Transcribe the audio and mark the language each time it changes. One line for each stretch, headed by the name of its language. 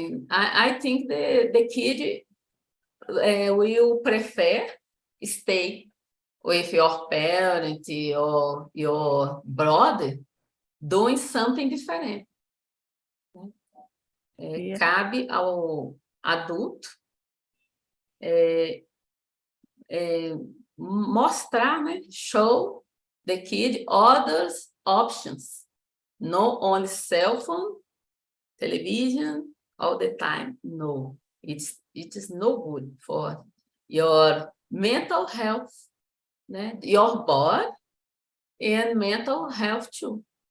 English: I think the kid will prefer stay with your parent or your brother doing something different. Yeah.
Portuguese: Cabe ao adulto mostrar, né?
English: Show the kid other options, not only cell phone, television all the time. No, it is no good for your mental health, né? Your body and mental health too.